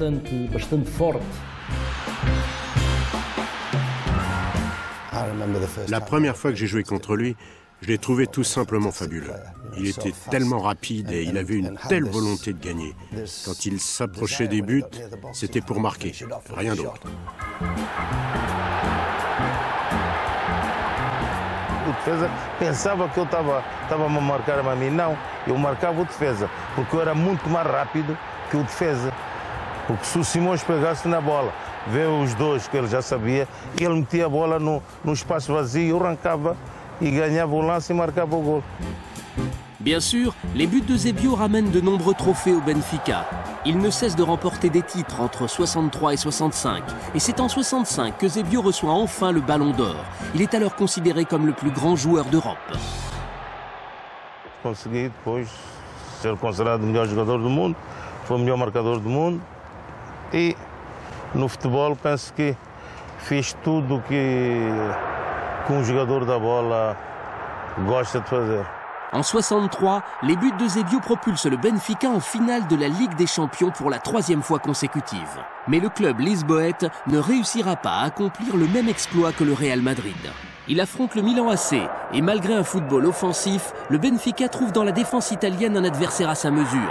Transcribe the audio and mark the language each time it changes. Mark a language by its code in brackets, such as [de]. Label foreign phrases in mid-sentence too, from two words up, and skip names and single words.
[fr] La première fois que j'ai joué contre lui, je l'ai trouvé tout simplement fabuleux. Il était tellement rapide et il avait une telle volonté de gagner. Quand il s'approchait des buts, c'était pour marquer, rien d'autre. [pt] O defesa pensava que eu estava a marcar a mim. Não, eu marcava o defesa, porque eu era muito mais rápido que o defesa. Porque se o Simões pegasse na bola, vê os dois que ele já sabia, ele metia a bola no espaço vazio, eu arrancava e ganhava o lance e marcava o gol. [fr] Bien sûr, les buts de Eusébio ramènent de nombreux trophées au Benfica. Il ne cesse de remporter des titres entre 63 et 65. Et c'est en 65 que Eusébio reçoit enfin le Ballon d'Or. Il est alors considéré comme le plus grand joueur d'Europe. [pt] Consegui depois ser considerado o melhor jogador do mundo, foi o melhor marcador do mundo e no futebol penso que fiz tudo que um jogador da bola gosta de fazer. [fr] En 63, les buts de Eusébio propulsent le Benfica en finale de la Ligue des Champions pour la 3e fois consécutive. Mais le club lisboète ne réussira pas à accomplir le même exploit que le Real Madrid. Il affronte le Milan AC et malgré un football offensif, le Benfica trouve dans la défense italienne un adversaire à sa mesure.